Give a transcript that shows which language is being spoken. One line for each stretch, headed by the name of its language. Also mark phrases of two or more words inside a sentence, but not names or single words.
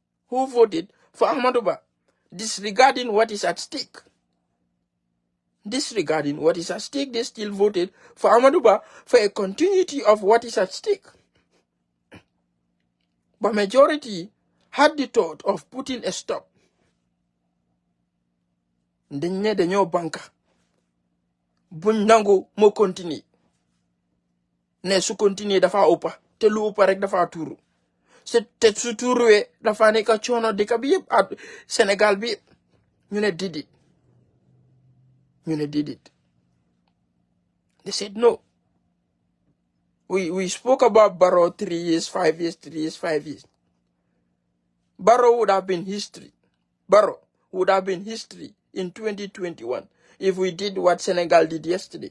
English: who voted for Ahmadou Ba, disregarding what is at stake. Disregarding what is at stake, they still voted for Ahmadou Ba for a continuity of what is at stake. But majority had the thought of putting a stop.
Wolof: Dañoo banka buñ nangu mo continue ne su continue dafa uppa te lu uppa rek dafa tuuru te su tuuruwee dafa nekk coono dëkk bi yëpp at Senegal bi yëpp ñu ne
English: did it. They said no. We spoke about Barrow 3 years, 5 years, 3 years, 5 years. Barrow would have been history. Barrow would have been history in 2021 if we did what Senegal did yesterday.